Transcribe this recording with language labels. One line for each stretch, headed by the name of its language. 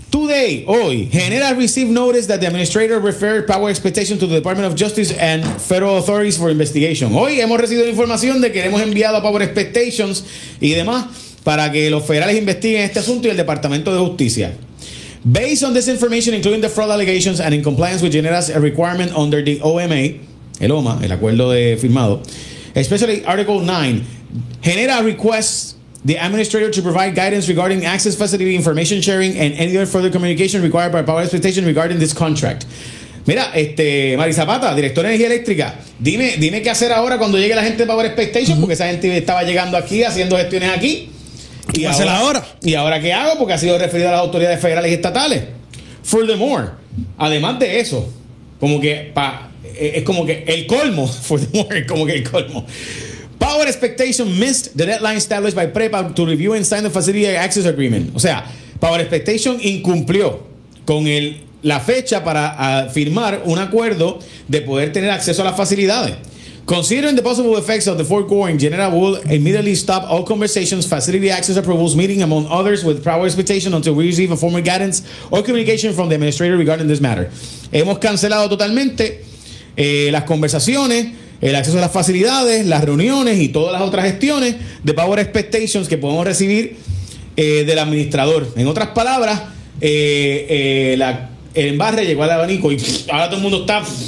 English: Today, hoy, Genera received notice that the administrator referred Power Expectations to the Department of Justice and Federal Authorities for Investigation.
Spanish: Hoy hemos recibido la información de que hemos enviado a Power Expectations y demás para que los federales investiguen este asunto y el Departamento de Justicia.
English: Based on this information, including the fraud allegations and in compliance with Genera's requirement under the OMA,
Spanish: el OMA, el acuerdo de firmado,
English: especially Article 9, Genera requests the administrator to provide guidance regarding access facility information sharing and any other further communication required by Power Expectations regarding this contract.
Spanish: Mira, Mari Zapata, directora de Energía Eléctrica, dime qué hacer ahora cuando llegue la gente de Power Expectations, porque esa gente estaba llegando aquí, haciendo gestiones aquí. ¿Y ahora, ¿Y ahora qué hago? Porque ha sido referido a las autoridades federales y estatales.
English: Furthermore,
Spanish: además de eso, como que es como que el colmo. Furthermore, como que el colmo.
English: Power Expectation missed the deadline established by PREPA to review and sign the facility access agreement.
Spanish: O sea, Power Expectation incumplió con el la fecha para firmar un acuerdo de poder tener acceso a las facilidades.
English: Considering the possible effects of the foregoing, General will immediately stop all conversations, facility access approvals, meeting among others with Power Expectation until we receive a formal guidance or communication from the administrator regarding this matter.
Spanish: Hemos cancelado totalmente las conversaciones, el acceso a las facilidades, las reuniones y todas las otras gestiones de Power Expectations que podemos recibir del administrador. En otras palabras, el embarre llegó al abanico y ahora todo el mundo está...